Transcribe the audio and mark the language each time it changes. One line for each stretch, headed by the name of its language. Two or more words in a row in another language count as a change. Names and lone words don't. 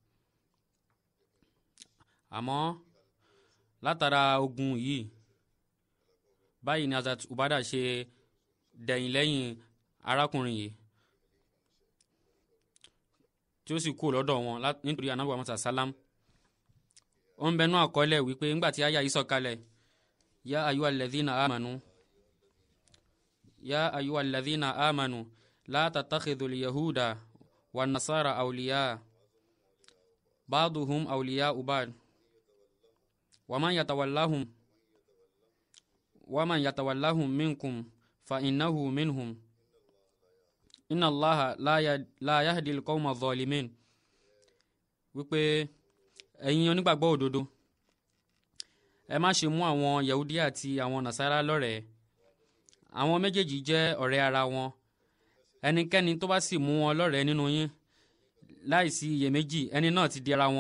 Yoruba: Àmọ́ látara ogun yìí báyìí ni Hazrat Ubaida ṣe dẹ̀yìn lẹ́yìn arákùnrin yìí tí ó sì kú lọ́dọ̀ wọn nítorí Ànábì Muhammad sallam. Ó ń bẹnu àkọọ́lẹ̀ wípé ńgbà tí àyà yìí sọ̀kalẹ̀,
Arabic: يا أيها الذين آمنوا لا تتخذوا اليهود والنصارى أولياء بعضهم أولياء بعض ومن يتولهم منكم فإنه منهم إن الله لا يهدي القوم الظالمين.
Yoruba: Wípé ẹ̀yin onígbàgbọ́ òdodo, ẹ má ṣe mú àwọn Yahudi àti àwọn Nasara lọ́rẹ̀ẹ́. Àwọn méjèèjì jẹ́ ọ̀rẹ́ ara wọn. Ẹnikẹ́ni tó bá sì mú wọn lọ́rẹ̀ẹ́ nínú yín láìsí iyèméjì, ẹni náà ti di ara wọn.